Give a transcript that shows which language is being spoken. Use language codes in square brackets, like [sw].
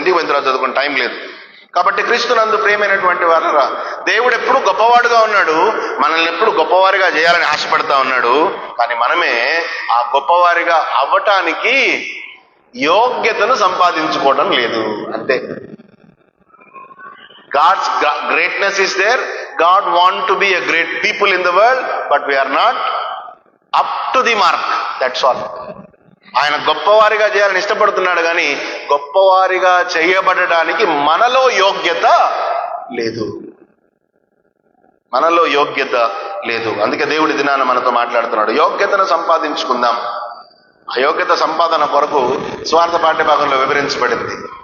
[te] ఇంటికి పోయిన తర్వాత చదువుకుని టైం లేదు కాబట్టి, క్రీస్తునందు ప్రియమైనటువంటి వారరా, దేవుడు ఎప్పుడు గొప్పవాడుగా ఉన్నాడు, మనల్ని ఎప్పుడు గొప్పవారిగా చేయాలని ఆశపడతా ఉన్నాడు. కానీ మనమే ఆ గొప్పవారిగా అవ్వటానికి యోగ్యతను సంపాదించుకోవడం లేదు. అంతే. [en] God's greatness is there. God want to be a great people in the world, but we are not up to the mark. That's all. [te] ఆయన గొప్పవారిగా చేయాలని ఇష్టపడుతున్నాడు, కానీ గొప్పవారిగా చేయబడడానికి మనలో యోగ్యత లేదు. మనలో యోగ్యత లేదు. అందుకే దేవుడి దినాన మనతో మాట్లాడుతున్నాడు. యోగ్యతను సంపాదించుకుందాం. అయోగ్యత సంపాదన కొరకు స్వార్థ పాఠ్యభాగంలో వివరించబడింది.